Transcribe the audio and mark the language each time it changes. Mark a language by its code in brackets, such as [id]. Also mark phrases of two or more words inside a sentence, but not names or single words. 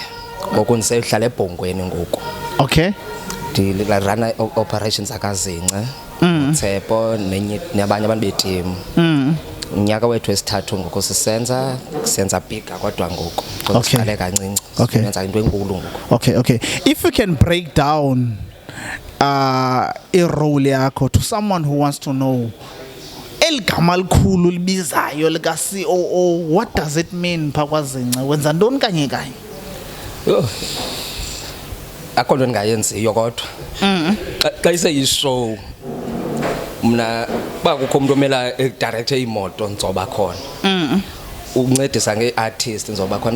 [xh] Ngoku ndisehlala eBhongweni ngoku. Okay. [en] Run operations [xh] akaZingce. Tshepo nabanye abantu beteam. Unyaka wethu wesithathu ngoku sisenza bigger kodwa ngoku siqale kancinci. Senza into enkulu ngoku. [en] Okay. If you can break down role yakho to someone who wants to know [xh] eligama likhulu libizayo lika COO, [en] what does it mean phakwa Zingce? [xh] Wenza ntoni kanye kanye? Akho nto ndingayenziyo kodwa xa iseyishow mna uba kukho umntu omela edirecte imoto ndizoba khona ukuncedisa nge-artist ndizoba khona